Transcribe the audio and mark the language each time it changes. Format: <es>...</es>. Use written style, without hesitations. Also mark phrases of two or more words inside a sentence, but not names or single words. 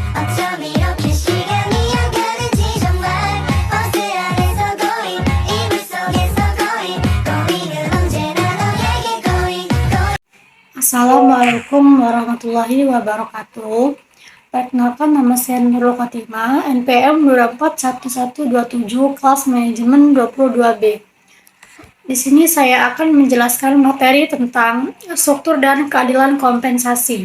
<ko>어쩜 이렇게 시간이 안 가는지 정말 버스 안에서 고인 이불 속에서 고인 고인은 언제나 너에게 고인</ko> <ar>السلام عليكم ورحمة الله وبركاته.</ar> <id>Perkenalkan, nama saya Nurul Khotimah, NPM 241127, kelas manajemen 22B. Di sini saya akan menjelaskan materi tentang struktur dan keadilan kompensasi.</id>